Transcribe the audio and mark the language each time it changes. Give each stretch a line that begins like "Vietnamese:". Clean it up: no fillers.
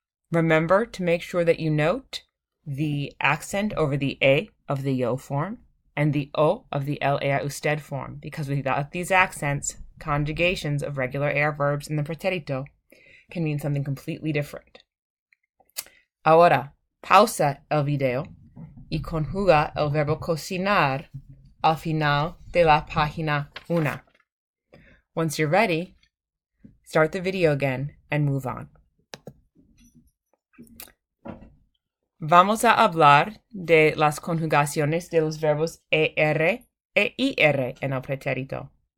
English: Remember to make sure that you note the accent over the A of the yo form and the O of the LA usted form, because without these accents, conjugations of regular AR verbs in the pretérito can mean something completely different.
Spanish: Ahora, pausa el video y conjuga el verbo cocinar al final de la página 1.
English: Once you're ready, start the video again and move on.
Spanish: Vamos a hablar de las conjugaciones de los verbos ER e IR en el pretérito.